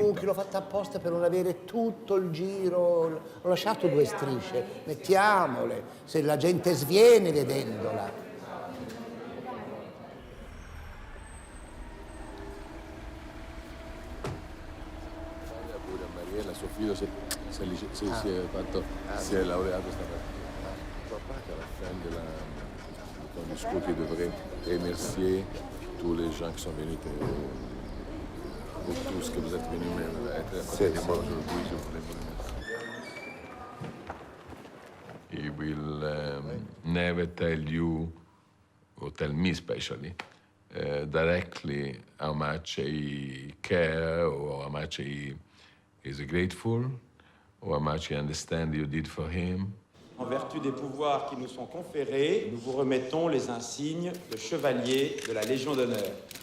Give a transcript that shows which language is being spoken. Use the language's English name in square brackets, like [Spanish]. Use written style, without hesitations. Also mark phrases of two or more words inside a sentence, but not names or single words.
[Italian] buchi, l'ho fatta apposta per non avere tutto il giro, ho lasciato 2 strisce, mettiamole, se la gente sviene vedendola. Pure a Mariella, suo figlio si è laureato stamattina. Papà che alla [French] fin de ton discours qui devrait remercier tous les gens qui sont venus, pour tout ce que vous êtes venus être à côté de moi aujourd'hui, je voulais vous remercier. [English] He will never tell you, or tell me especially, directly how much he cares or how much he is grateful or how much he understands you did for him. [French] En vertu des pouvoirs qui nous sont conférés, nous vous remettons les insignes de chevalier de la Légion d'honneur.